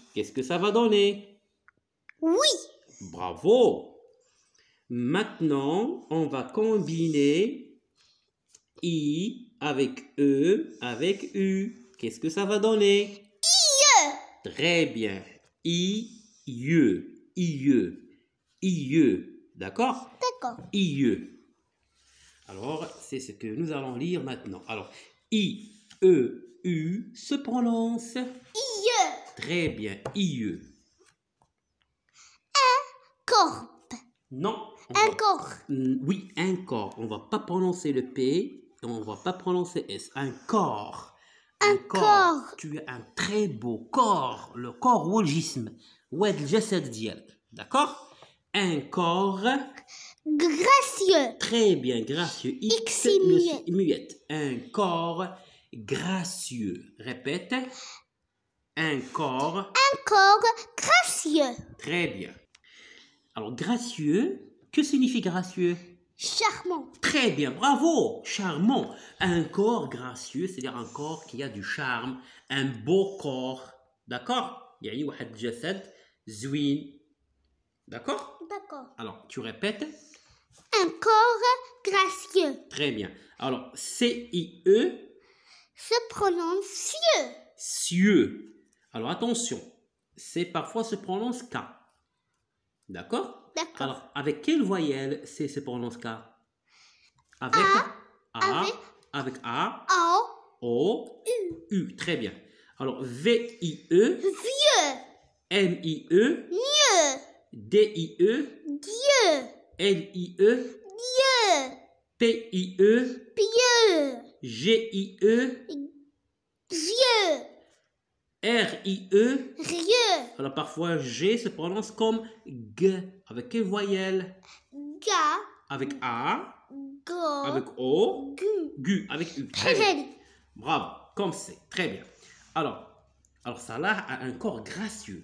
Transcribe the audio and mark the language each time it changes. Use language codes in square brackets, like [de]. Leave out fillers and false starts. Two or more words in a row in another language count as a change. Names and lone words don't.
[fr] Qu'est-ce que ça va donner? Oui. Bravo. Maintenant, on va combiner I avec E avec U. Qu'est-ce que ça va donner? I. Très bien. I-E. D'accord? D'accord. I-E. Alors, c'est ce que nous allons lire maintenant. Alors, I-E-U se prononce. I. Très bien. I-E. Corps. Non. Un corps. Oui, un corps. On ne va pas prononcer le P et on ne va pas prononcer S. Un corps. Un corps. Tu as un très beau corps. Le corps [ar] هو الجسم. [fr] Ouais, [ar] الجسد ديالك. [fr] D'accord? Un corps. Gracieux. Très bien, gracieux. X est muette. Un corps gracieux. Répète. Un corps. Un corps gracieux. Très bien. Alors, gracieux, que signifie gracieux? Charmant. Très bien, bravo, charmant. Un corps gracieux, c'est-à-dire un corps qui a du charme, un beau corps. D'accord? [ar] يعني واحد الجسد زوين. [fr] D'accord? D'accord. Alors, tu répètes. Un corps gracieux. Très bien. Alors, C-I-E. Se prononce cieux. Cieux. Alors, attention. C'est parfois se prononce K. D'accord? D'accord. Alors, avec quelle voyelle C se prononce K? Avec A. Avec A. O. U. Très bien. Alors, V-I-E. Vieux. M-I-E. Mieux. D-I-E. Dieu. L-I-E. Dieu. P-I-E. Pieux. G-I-E. Vieux. R-I-E. Rieux. Alors parfois G se prononce comme G. Avec quelle voyelle? Ga. Avec A. Go. Avec O. Gu. Gu. Avec U. Très joli. Bravo. Comme c'est. Très bien. Alors Salah a un corps gracieux.